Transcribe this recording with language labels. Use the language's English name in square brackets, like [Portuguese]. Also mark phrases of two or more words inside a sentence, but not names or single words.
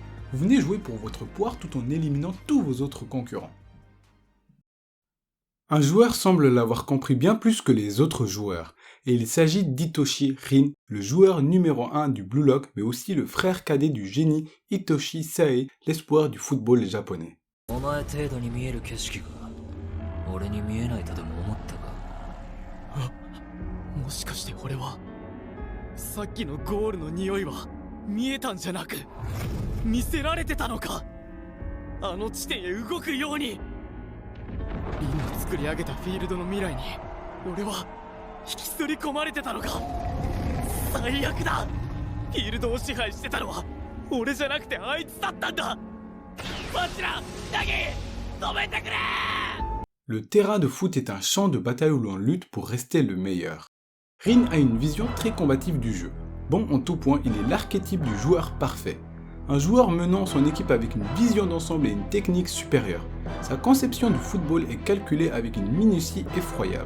[French] Vous venez jouer pour votre poire tout en éliminant tous vos autres concurrents. Un joueur semble l'avoir compris bien plus que les autres joueurs, et il s'agit d'Hitoshi Rin, le joueur numéro 1 du Blue Lock, mais aussi le frère cadet du génie Hitoshi Sae, l'espoir du football japonais. [Japanese] お前程度に見える景色が俺に見えないとでも思ったか。もしかして俺はさっきのゴールの匂いは見えたんじゃなく見せられてたのか。あの地点へ動くように。リンの作り上げたフィールドの未来に俺は引きずり込まれてたのか。最悪だ。フィールドを支配してたのは俺じゃなくてあいつだったんだ。バチラ、ナギ、止めてくれ。 [French] Le terrain de foot est un champ de bataille où l'on lutte pour rester le meilleur. Rin a une vision très combative du jeu. Bon en tout point, il est l'archétype du joueur parfait. Un joueur menant son équipe avec une vision d'ensemble et une technique supérieure. Sa conception du football est calculée avec une minutie effroyable.